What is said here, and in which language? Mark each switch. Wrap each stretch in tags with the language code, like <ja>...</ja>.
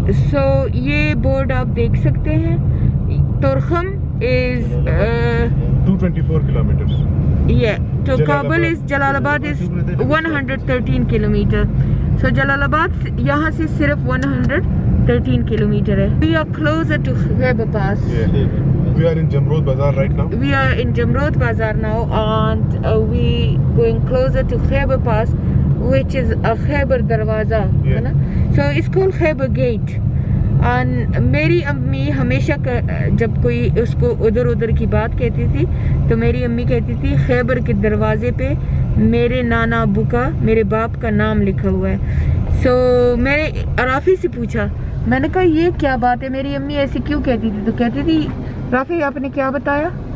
<ur>سو یہ بورڈ آپ دیکھ سکتے ہیں.</ur> <en>Torkham is 224 kilometers. تو Kabul is, Jalalabad is 113 kilometre.</en> <ur>سو جلال آباد یہاں سے صرف 113 کلومیٹر ہے.</ur> <en>We are closer to Khyber Pass. We are in Jamrod Bazaar right now. We are in Jamrod Bazaar now, and we going closer to Khyber Pass, which is a Khyber Darwaza,</en> <ur>ہے نا.</ur> <en>So it's called Khyber Gate.</en> <ur>And میری امی ہمیشہ جب کوئی اس کو ادھر ادھر کی بات کہتی تھی تو میری امی کہتی تھی خیبر کے دروازے پہ میرے نانا ابو کا, میرے باپ کا نام لکھا ہوا ہے. سو میں نے رافی سے پوچھا, میں نے کہا یہ کیا بات ہے, میری امی ایسی کیوں کہتی تھی؟ تو کہتی تھی رافی آپ نے کیا بتایا؟</ur>